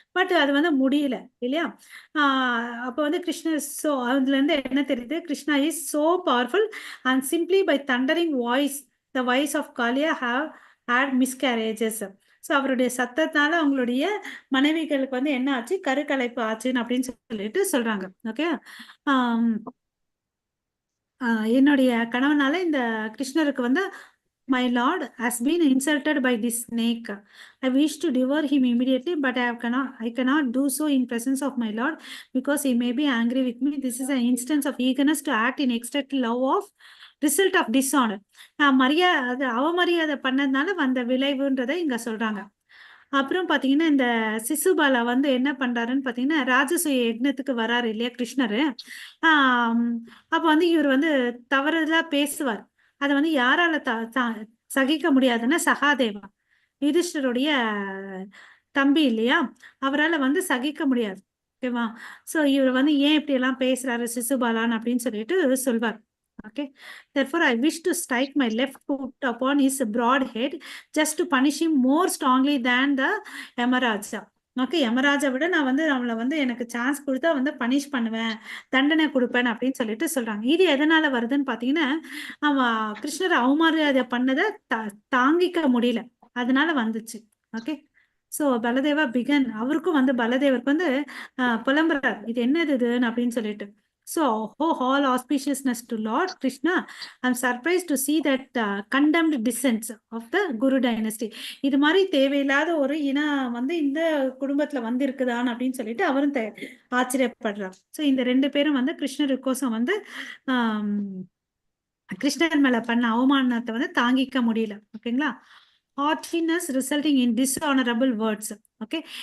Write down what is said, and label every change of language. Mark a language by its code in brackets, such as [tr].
[ta] But அது வந்து முடியல இல்லையா? அப்ப வந்து கிருஷ்ணர் அதுல இருந்து என்ன தெரியுது? [en] Krishna is so powerful and simply by thundering voice the voice of Kaliya have had miscarriages. [ta] So அவருடைய சத்தத்தால அவங்களுடைய மனைவிகளுக்கு வந்து என்ன ஆச்சு? கருக்கலைப்பு ஆச்சுன்னு அப்படின்னு சொல்லிட்டு சொல்றாங்க. ஓகே. என்னுடைய கணவனால இந்த கிருஷ்ணருக்கு வந்து [en] my lord has been insulted by this snake. I wish to devour him immediately, but I cannot do so in presence of my lord because he may be angry with me. This is an instance of eagerness to act in ecstatic love of result of dishonor. [ta] அவமரியாதை பண்ணதுனால வந்த விளைவுன்றதை இங்க சொல்றாங்க. அப்புறம் பாத்தீங்கன்னா இந்த சிசுபாலா வந்து என்ன பண்றாருன்னு பாத்தீங்கன்னா ராஜசூய யக்னத்துக்கு வராரு இல்லையா கிருஷ்ணரு. அப்ப வந்து இவர் வந்து தவறுதலா பேசுவார். அதை வந்து யாரால சகிக்க முடியாதுன்னா சகாதேவா யுதிஷ்டருடைய தம்பி இல்லையா? அவரால் வந்து சகிக்க முடியாது. ஓகேவா? ஸோ இவர் வந்து ஏன் இப்படி எல்லாம் பேசுறாரு சிசுபாலான் அப்படின்னு சொல்லிட்டு சொல்வார். Okay. [en] Therefore, I wish to strike my left foot upon his broad head just to punish him more strongly than the Yamaraja. Okay. [ta] Yamaraja விட நான் வந்து அவளை வந்து எனக்கு சான்ஸ் கொடுத்தா வந்து பனிஷ் பண்ணுவேன், தண்டனை கொடுப்பேன் அப்படின்னு சொல்லிட்டு சொல்றாங்க. இது எதனால வருதுன்னு பாத்தீங்கன்னா அவன் கிருஷ்ணர் அவமரியாதை பண்ணதை தாங்கிக்க முடியல, அதனால வந்துச்சு. ஓகே. So Baladeva begin. அவருக்கும் வந்து பலதேவருக்கு வந்து புலம்புறார், இது என்னது இதுன்னு அப்படின்னு சொல்லிட்டு. [en] So, oh, all auspiciousness to Lord Krishna. I'm surprised to see that condemned descents of the Guru dynasty. [ta] இது மாதிரி தேவையில்லாத ஒரு இனம் வந்து இந்த குடும்பத்துல வந்து இருக்குதான்னு அப்படின்னு சொல்லிட்டு அவரும் ஆச்சரியப்படுறார். ஸோ இந்த 2 பேரும் வந்து கிருஷ்ணருக்கோசம் வந்து கிருஷ்ணர் மேல பண்ண அவமானத்தை வந்து தாங்கிக்க முடியல. ஓகேங்களா? [en] Heartfulness resulting in dishonourable words. Okay.